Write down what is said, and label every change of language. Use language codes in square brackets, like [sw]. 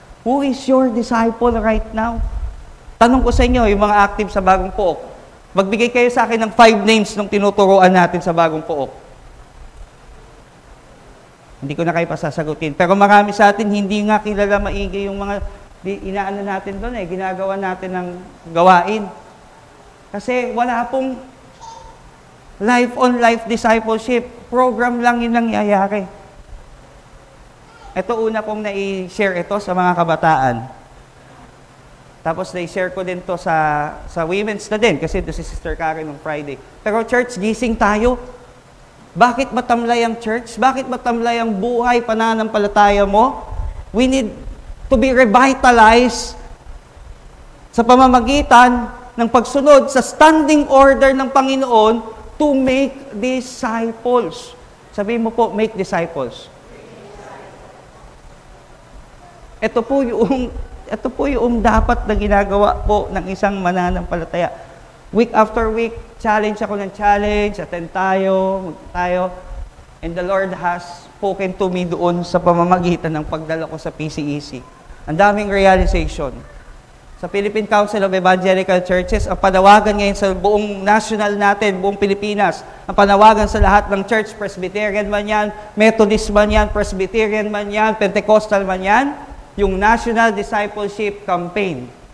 [en] Who is your disciple right now? [tl] Tanong ko sa inyo, yung mga active sa Bagong Pook, magbigay kayo sa akin ng 5 names nung tinuturoan natin sa Bagong Pook. Hindi ko na kayo pasasagutin. Pero marami sa atin, hindi nga kilala maigi yung mga inaano natin doon ginagawa natin ng gawain. Kasi wala pong life-on-life discipleship. Program lang yung nangyayari. Ito una kong na-share ito sa mga kabataan. Tapos na-share ko din to sa women's na din, kasi ito si Sister Karen nung Friday. Pero church, gising tayo. Bakit matamlay ang church? Bakit matamlay ang buhay, pananampalataya mo? [en] We need to be revitalized [tl] sa pamamagitan ng pagsunod sa [en] standing order [tl] ng Panginoon [en] to make disciples. [tl] Sabihin mo po, [en] make disciples. [tl] Ito po yung dapat na ginagawa po ng isang mananampalataya. [en] Week after week, [tl] challenge ako ng challenge, attend tayo. [en] And the Lord has spoken to me [tl] doon sa pamamagitan ng pagdala ko sa PCEC. Ang daming realization. Sa Philippine Council of Evangelical Churches, ang panawagan ngayon sa buong national natin, buong Pilipinas, ang panawagan sa lahat ng church, Presbyterian man yan, Methodist man yan, Presbyterian man yan, Pentecostal man yan, yung National Discipleship Campaign.